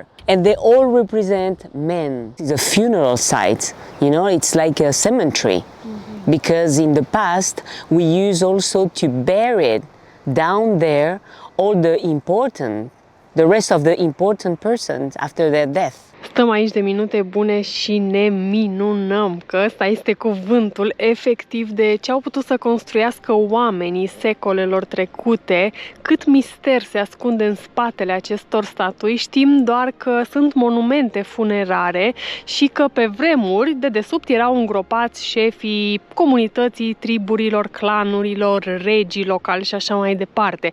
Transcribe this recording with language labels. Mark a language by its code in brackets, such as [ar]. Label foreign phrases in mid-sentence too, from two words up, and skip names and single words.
[en] And they all represent men. It's a funeral site, it's like a cemetery. Mm-hmm. Because in the past, we used also to bury down there all the rest of the important persons after their death. [ro] Stăm aici de minute bune și ne minunăm, că ăsta este cuvântul efectiv de ce au putut să construiască oamenii secolelor trecute, cât mister se ascunde în spatele acestor statui. Știm doar că sunt monumente funerare și că pe vremuri de desubt erau îngropați șefii comunității, triburilor, clanurilor, regii locali și așa mai departe.